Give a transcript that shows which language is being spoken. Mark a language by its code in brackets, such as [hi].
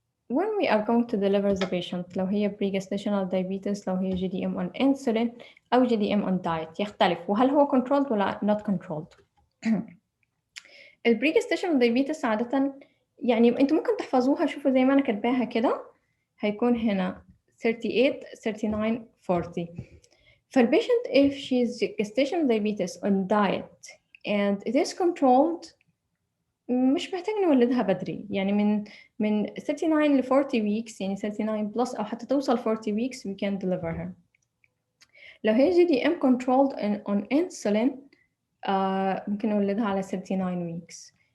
[en] When we are going to deliver the patient، [ar] لو هي [en] pre-gestational diabetes، لو هي GDM on insulin أو GDM on diet [ar] يختلف، وهل هو [en] controlled ولا not controlled. [ar] pre-gestational diabetes عادة يعني أنتوا ممكن تحفظوها، شوفوا زي ما أنا كاتباها كده، هيكون هنا 38 39 40. [en] فالبيشنت if she's gestational diabetes on diet and it is controlled [ar] مش محتاج نولدها بدري، يعني من [en] 39 ل 40 weeks، يعني 39 plus [ar] أو حتى توصل [en] 40 weeks we can deliver her. [ar] لو هي [en] GDM controlled on insulin [ar] ممكن نولدها على 39 weeks.